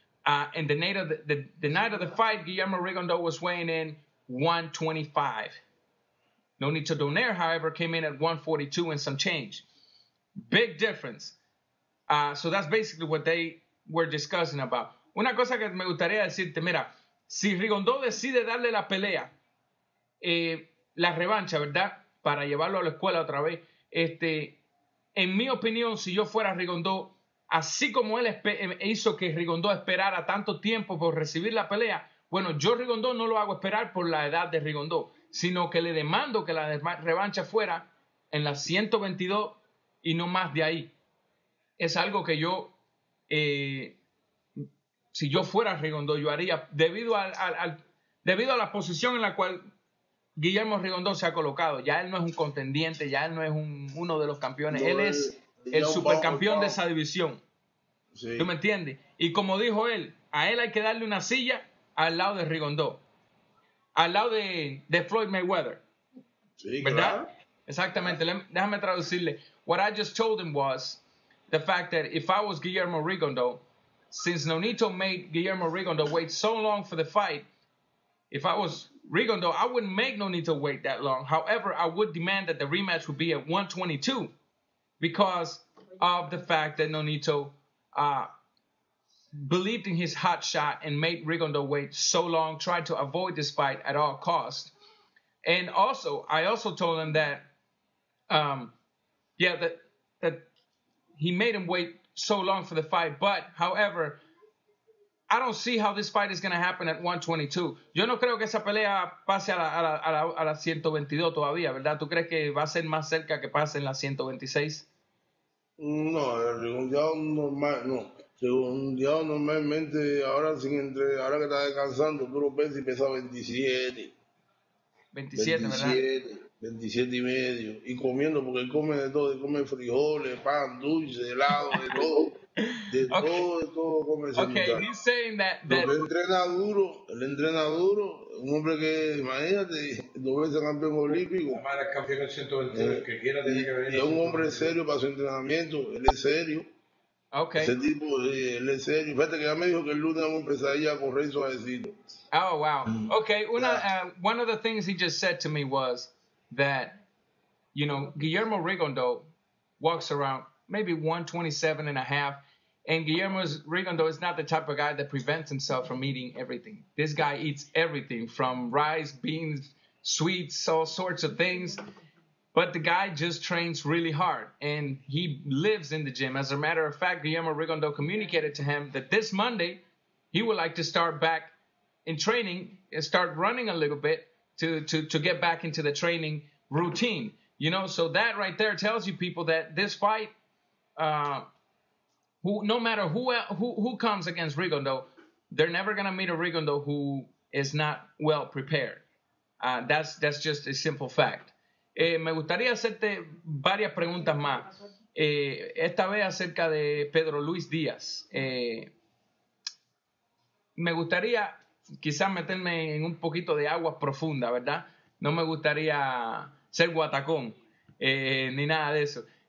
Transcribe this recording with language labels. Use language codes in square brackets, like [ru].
[en] And the night of the fight, Guillermo Rigondeaux was weighing in 125. Nonito Donaire, however, came in at 142 and some change. Big difference. So that's basically what they were discussing about. [es] Una cosa que me gustaría decirte, mira, si Rigondeaux decide darle la pelea, la revancha, ¿verdad? Para llevarlo a la escuela otra vez, en mi opinión, si yo fuera Rigondeaux, así como él hizo que Rigondeaux esperara tanto tiempo por recibir la pelea, bueno, yo Rigondeaux no lo hago esperar por la edad de Rigondeaux, sino que le demando que la revancha fuera en las 122 y no más de ahí. Es algo que yo, si yo fuera Rigondeaux, yo haría debido a la posición en la cual Guillermo Rigondeaux se ha colocado. Ya él no es un contendiente, ya él no es uno de los campeones, él es el supercampeón de esa división. Sí. ¿Tú me entiendes? Y como dijo él, a él hay que darle una silla al lado de Rigondeaux, al lado de Floyd Mayweather. Sí, ¿verdad? Claro. Exactamente. Déjame traducirle. [en] What I just told him was the fact that if I was Guillermo Rigondeaux, since Nonito made Guillermo Rigondeaux wait so long for the fight, if I was Rigondeaux, I wouldn't make Nonito wait that long. However, I would demand that the rematch would be at 122 because of the fact that Nonito believed in his hot shot and made Rigondeaux wait so long, tried to avoid this fight at all costs. And also, I also told him that, that he made him wait so long for the fight. But, however, I don't see how this fight is going to happen at 122. [es] Yo no creo que esa pelea pase a la 122 todavía, ¿verdad? ¿Tú crees que va a ser más cerca que pase en la 126? No, el Rigondeaux normal, no. Rigondeaux normalmente, ahora ahora que está descansando, tú lo ves y pesa 27. 27, ¿verdad? 27 y medio. Y comiendo, porque él come de todo, él come frijoles, pan, dulce, helado, de todo. De todo come ese muchacho. [en] He's saying that [es] Porque él entrena duro, un hombre que, imagínate, 2 veces campeón olímpico. Además, el campeón del 122, que quiera tener que venir. Y es un hombre serio para su entrenamiento, él es serio. Okay. Ese tipo, él es serio. Fíjate que ya me dijo que el lunes vamos a empezar ya a correr suavecito. Oh, wow. [en] Okay, one of the things he just said to me was that, you know, Guillermo Rigondeaux walks around maybe 127 and a half, and Guillermo Rigondeaux is not the type of guy that prevents himself from eating everything. This guy eats everything, from rice, beans, sweets, all sorts of things. But the guy just trains really hard, and he lives in the gym. As a matter of fact, Guillermo Rigondeaux communicated to him that this Monday he would like to start back in training and start running a little bit to get back into the training routine. You know, so that right there tells you people that this fight, no matter who comes against Rigondeaux, they're never gonna meet a Rigondeaux who is not well prepared. That's just a simple fact. [es] Me gustaría hacerte varias preguntas más. Esta vez acerca de Pedro Luis Díaz. Me gustaría quizás meterme en un poquito de aguas profundas, ¿verdad? No me gustaría ser guatacón ni nada de eso.